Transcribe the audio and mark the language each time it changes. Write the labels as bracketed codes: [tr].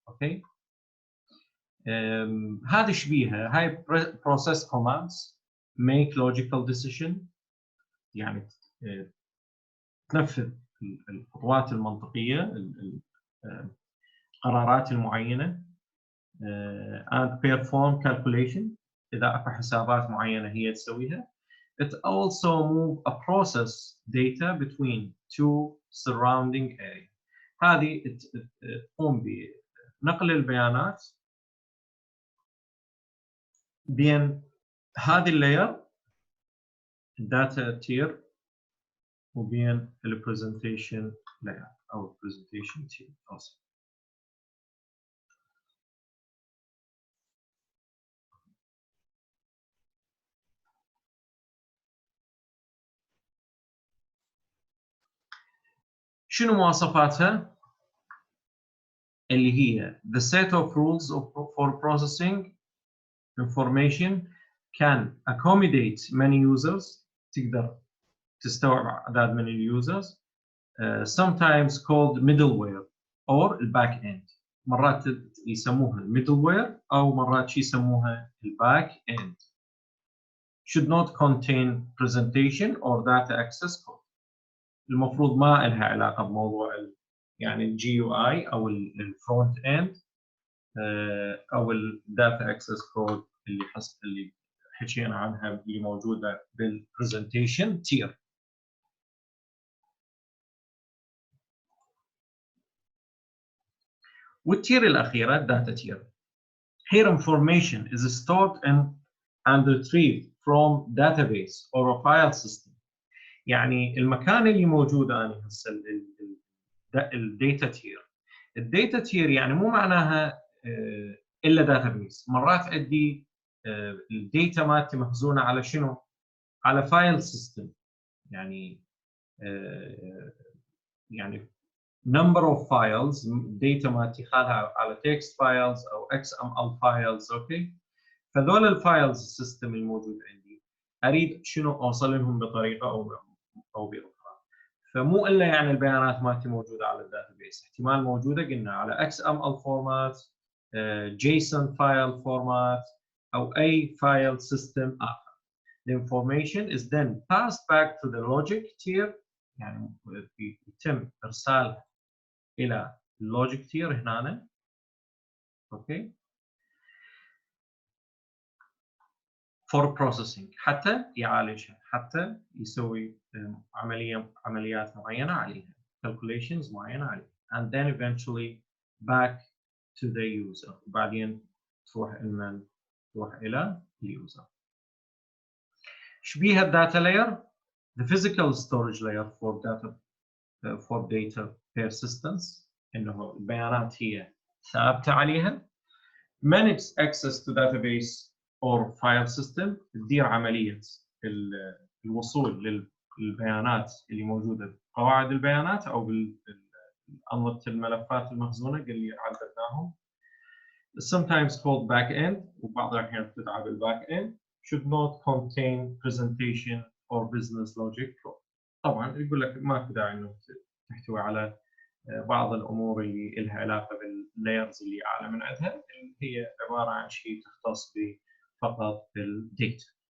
[ar] اوكي، هذا شبيهه، هاي [en] process commands make logical decision، [ar] يعني تنفذ الخطوات المنطقيه، القرارات المعينه، [en] and perform calculation، [ar] إذا أكو حسابات معينة هي تسويها. [en] It also move a process data between two surrounding area. [ar] هذه تقوم بنقل البيانات بين هذه اللاير الداتا تير وبين البرزنتيشن لاير او البرزنتيشن تير. شنو مواصفاتها؟ اللي هي [en] the set of rules for processing information can accommodate many users، [ar] تقدر تستوعب عدد من اليوزرز، [en] sometimes called middleware or الباك end. [ar] مرات يسموها middleware او مرات شي يسموها الباك end. [en] should not contain presentation or data access code. [ar] المفروض ما لها علاقه بموضوع يعني الجي يو اي او الفرونت اند او الداتا اكسس كود اللي حكينا عنها اللي موجوده بالبرزنتيشن تير. والتير الاخيره الداتا تير. [en] Here information is stored and retrieved from database or a file system. [ar] يعني المكان اللي موجود انا هسه الداتا تير. الداتا تير يعني مو معناها الا داتا بيس، مرات عندي الداتا مالتي مخزونه على شنو؟ على فايل سيستم، يعني يعني [en] number of files [ar] الداتا مالتي خالها على text files او XML files. اوكي، فذول الفايلز السيستم الموجود عندي اريد شنو اوصل لهم بطريقه او باخرى. فمو الا يعني البيانات مالتي موجوده على الداتابيس، احتمال موجوده قلنا على XML فورمات، JSON فايل فورمات او اي فايل سيستم اخر. [en] The information is then passed back to the logic tier، [ar] يعني يتم ارسالها الى اللوجيك تير هنا. اوكي، [en] for processing [ar] حتى يعالجها، حتى يسوي عمليات معينه عليها، calculations معينه عليها، [en] and then eventually back to the user. [ar] وبعدين تروح الى اليوزر. شبيها الداتا [en] layer؟ the physical storage layer for data persistence، [ar] انه البيانات هي ثابته عليها. [en] manage access to database or file system، [ar] تدير عمليه الوصول للبيانات اللي موجوده بقواعد البيانات او بأنظمه الملفات المخزونه اللي عددناهم. [en] sometimes called back end، [ar] وبعض الأحيان تدعى بالback end. [en] should not contain presentation or business logic code. [ar] طبعا يقول لك ما في داعي انه تحتوي على بعض الامور اللي لها علاقه باللايرز اللي اعلى من عندها، اللي هي عباره عن شيء تختص فقط بالديتا.